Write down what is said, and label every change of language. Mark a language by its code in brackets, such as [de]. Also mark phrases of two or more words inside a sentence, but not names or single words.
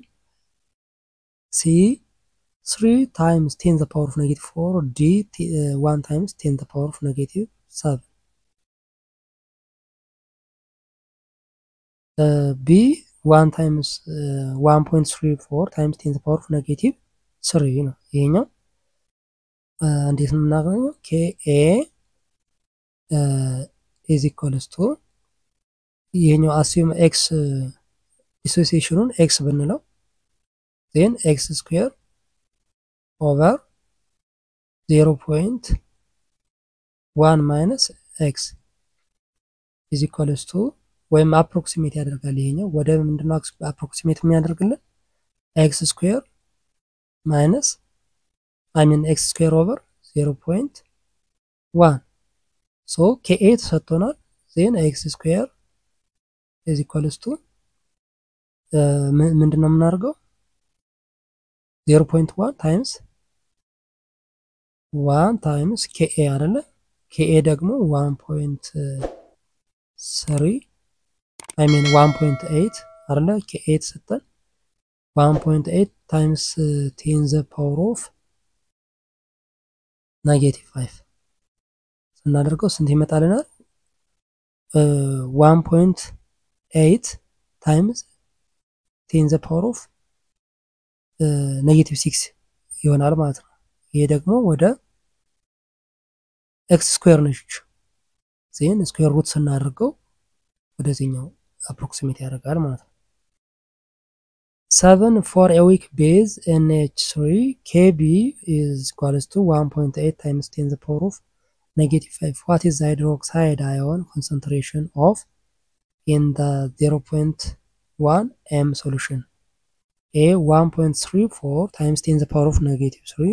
[en] C, 3 times 10 the power of -4. D, 1 times 10 the power of -7. B, 1 times 1.34 times 10 the power of -3 [am] ነው ይሄኛው። እንዴት ነው የምናገኘው? [en] Ka is equals to ይሄኛው assume x dissociationን x ብንለው then x square over 0.1 minus x is equals to ወይም approximate [am] ያደርጋል። ይሄኛው ወደ ምንድነው [en] approximate የሚያደርግልን? x square minus x square over 0.1 so Ka ተሰጥቶናል then x square is equals to [am] ምንድነው የምናደርገው? [en] 0.1 times 1 times Ka አይደለ? [am] Ka ደግሞ 1.3 1.8 አይደለ? [en] Ka ተሰጠን 1.8 times 10 the power of -5 [am] ስናደርገው ስንት ይመጣልናል? [en] 1.8 times 10 the power of -6 [am] ይሆናል ማለት ነው። ይሄ ደግሞ ወደ x ስኩዌር ነች [en] then square root [am] ስናደርገው ወደዚህኛው አፕሮክሲሜት ያደርጋል ማለት ነው። [en] 7 for a weak base NH3 Kb is equals to 1.8 times 10 to the power of negative 5. What is the hydroxide ion concentration of in the 0.1 m solution? A 1.34 times 10 to the power of negative 3.